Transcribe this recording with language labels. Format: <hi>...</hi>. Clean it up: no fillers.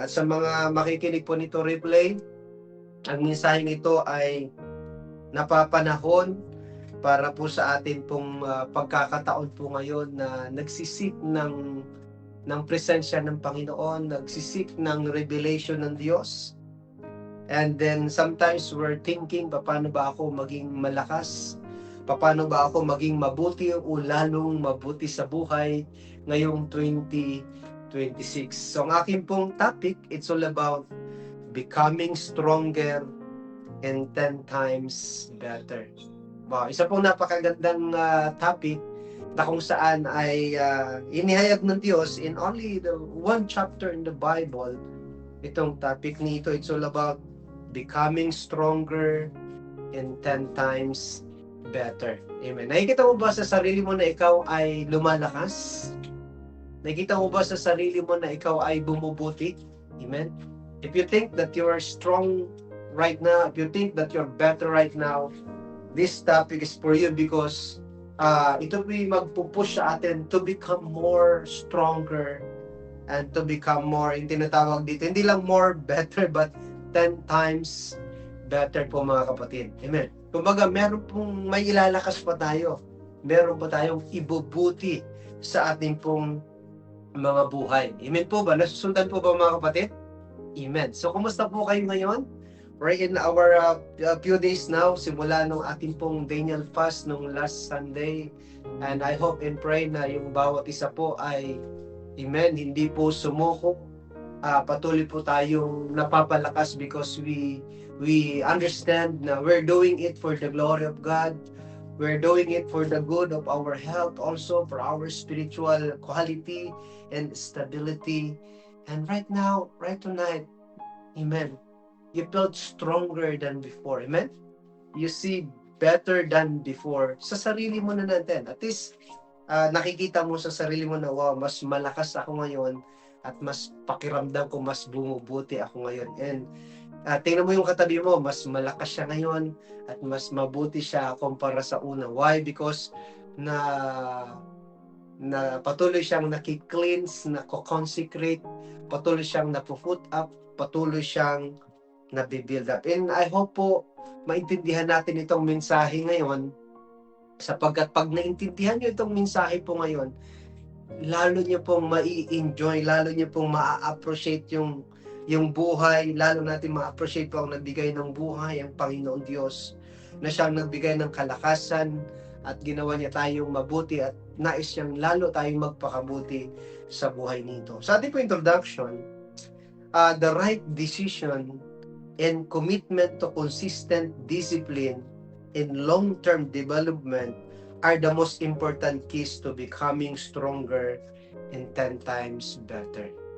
<tl>At sa mga makikinig po nito replay, ang mensahe nito ay napapanahon para po sa atin pong pagkakataon po ngayon na nagsisik ng presensya ng Panginoon, nagsisik ng revelation ng Diyos.</tl> <en>And then sometimes we're thinking,</en> <tl>paano ba ako maging malakas? Paano ba ako maging mabuti o lalong mabuti sa buhay ngayong 2026? So ang aking pong topic,</tl> <en>it's all about becoming stronger and 10 times better.</en> <tl>Wow, isa pong napakagandang topic na kung saan ay inihayag ng Diyos</tl> <en>in only the one chapter in the Bible.</en> <tl>Itong topic nito,</tl> <en>it's all about becoming stronger and 10 times better. Amen.</en> <tl>Nakikita mo ba sa sarili mo na ikaw ay lumalakas? Nakikita mo ba sa sarili mo na ikaw ay bumubuti? Amen.</tl> <en>If you think that you are strong right now, if you think that you're better right now, this topic is for you because</en> <tl>ito po yung magpupush sa atin</tl> <en>to become more stronger and to become more,</en> <tl>yung tinatawag dito, hindi lang</tl> <en>more better but 10 times better po mga kapatid.</en> <tl>Amen. Kumbaga, meron pong may ilalakas pa tayo. Meron pa tayong ibubuti sa ating pong mga buhay. Amen po ba? Nasusundan po ba mga kapatid? Amen. So, kumusta po kayo ngayon?</tl> <en>We're in our few days now,</en> <tl>simula nung ating pong Daniel fast nung</tl> <en>last Sunday. And I hope and pray</en> <tl>na yung bawat isa po ay, amen, hindi po sumuko. Patuloy po tayong napapalakas</tl> <en>because we understand na we're doing it for the glory of God. We're doing it for the good of our health, also for our spiritual quality and stability. And right now, right tonight, amen, you felt stronger than before. Amen? You see better than before.</en> <tl>Sa sarili mo na natin. At least, nakikita mo sa sarili mo na, wow, mas malakas ako ngayon at mas pakiramdam ko, mas bumubuti ako ngayon. And tingnan mo yung katabi mo, mas malakas siya ngayon at mas mabuti siya kumpara sa una.</tl> <en>Why? Because</en> <tl>na patuloy siyang nakikleanse, nako-consecrate, patuloy siyang napo-put up, patuloy siyang nabibuild up.</tl> <en>And I hope</en> <tl>po maintindihan natin itong mensahe ngayon, sapagkat pag naintindihan nyo itong mensahe po ngayon, lalo nyo pong mai-enjoy, lalo nyo pong ma-appreciate yung buhay, lalo natin ma-appreciate po ang nagbigay ng buhay, ang Panginoon Diyos, na siyang nagbigay ng kalakasan at ginawa niya tayong mabuti at nais siyang lalo tayong magpakabuti sa buhay nito. Sa ating po</tl> <en>introduction, the right decision and commitment to consistent discipline in long-term development are the most important keys to becoming stronger and 10 times better.</en>